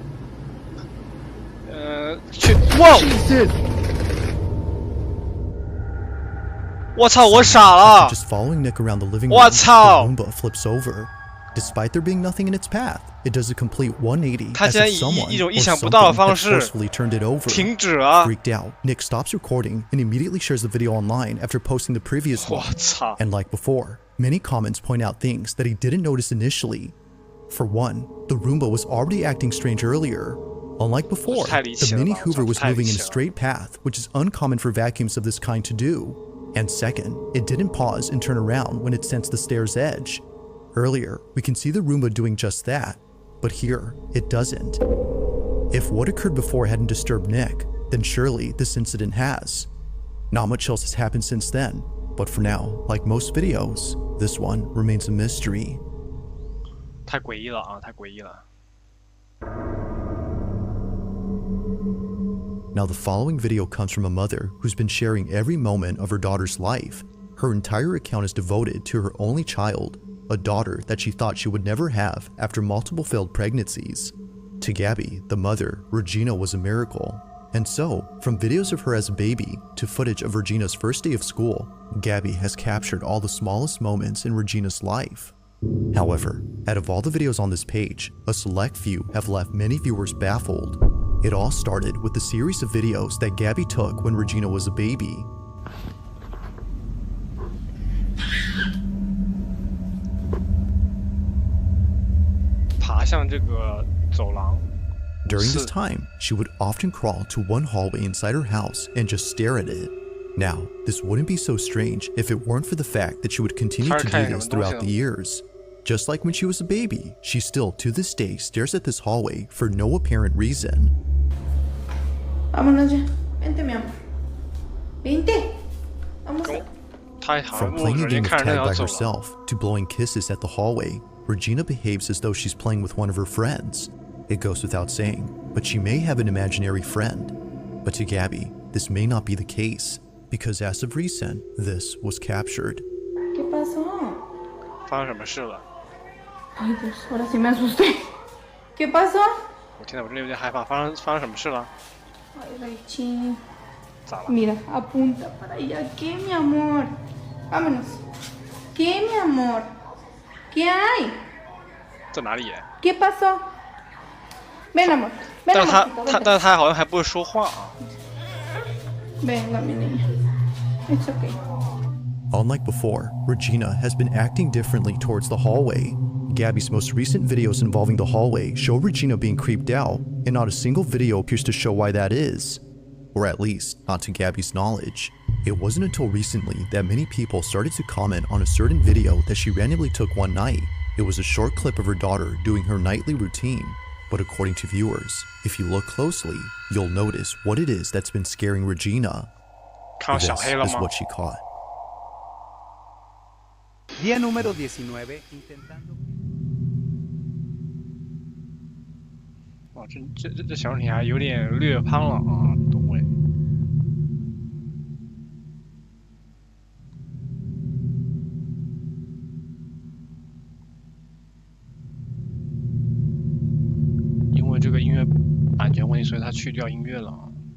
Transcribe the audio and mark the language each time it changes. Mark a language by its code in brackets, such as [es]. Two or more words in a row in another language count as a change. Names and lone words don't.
[zh] 去，哇！我操，我傻了！ [en] Just following Nick around the living room, [zh] 我操 [en] the Roomba flips over. Despite there being nothing in its path, it does a complete 180 [zh] 他 [en] as [zh] 竟然 [en] if [zh] 以 [en] someone [zh] 一种 [en] or [zh] 意想不到的 [en] something [zh] 方 [en] had 式 forcefully turned it over. [zh] 停止了！ [en] Freaked out, Nick stops recording and immediately shares the video online after posting the previous [zh] 我 [en] one. [zh] 操！ [en] And like before, many comments point out things that he didn't notice initially. For one, the Roomba was already acting strange earlier. Unlike before, the Mini Hoover was moving in a straight path, which is uncommon for vacuums of this kind to do. And second, it didn't pause and turn around when it sensed the stair's edge. Earlier, we can see the Roomba doing just that, but here, it doesn't. If what occurred before hadn't disturbed Nick, then surely this incident has. Not much else has happened since then, but for now, like most videos, this one remains a mystery. [zh] 太诡异了啊！太诡异了。 [en] Now the following video comes from a mother who's been sharing every moment of her daughter's life. Her entire account is devoted to her only child, a daughter that she thought she would never have after multiple failed pregnancies. To Gabby, the mother, Regina was a miracle. And so, from videos of her as a baby to footage of Regina's first day of school, Gabby has captured all the smallest moments in Regina's life. However, out of all the videos on this page, a select few have left many viewers baffled. It all started with a series of videos that Gabby took when Regina was a baby. [zh] 爬向这个走廊。 [en] During this time, she would often crawl to one hallway inside her house and just stare at it. Now, this wouldn't be so strange if it weren't for the fact that she would continue to do this throughout the years. Just like when she was a baby, she still to this day stares at this hallway for no apparent reason. [es] Vámonos ya. Vente, mi amor. Vente. Vamos a... [en] From playing a game of tag by herself to blowing kisses at the hallway, Regina behaves as though she's playing with one of her friends. It goes without saying, but she may have an imaginary friend. But to Gabby, this may not be the case, because as of recent, this was captured. [es] ¿Qué pasó? [zh] 发生什么事了？ [es] Ay, Dios, ahora sí me asusté. ¿Qué pasó? [zh] 我天呐，我真的有点害怕，发生什么事了？ [es] Ay, Raichi. [zh] 咋了？ [es] Mira, apunta para allá. ¿Qué, mi amor? Vámonos. ¿Qué, mi amor? ¿Qué hay? [zh] 在哪里？ [es] ¿Qué pasó? Ven, amor. Ven, [zh] 但是他 [es] amorcito, [zh] 他 [es] vente. [zh] 但是他好像还不会说话啊。 [es] Venga, mi niña. [en] It's okay. Unlike before, Regina has been acting differently towards the hallway. Gabby's most recent videos involving the hallway show Regina being creeped out, and not a single video appears to show why that is. Or at least, not to Gabby's knowledge. It wasn't until recently that many people started to comment on a certain video that she randomly took one night. It was a short clip of her daughter doing her nightly routine. But according to viewers, if you look closely, you'll notice what it is that's been scaring Regina. [zh] 看到 [en] This [zh] 小黑了 [en] is [zh] 吗？ [en] what she caught. [es] Día número 19, intentando... [zh] 哇，这小视频还有点略胖了啊，东伟。因为这个音乐版权问题，所以他去掉音乐了啊。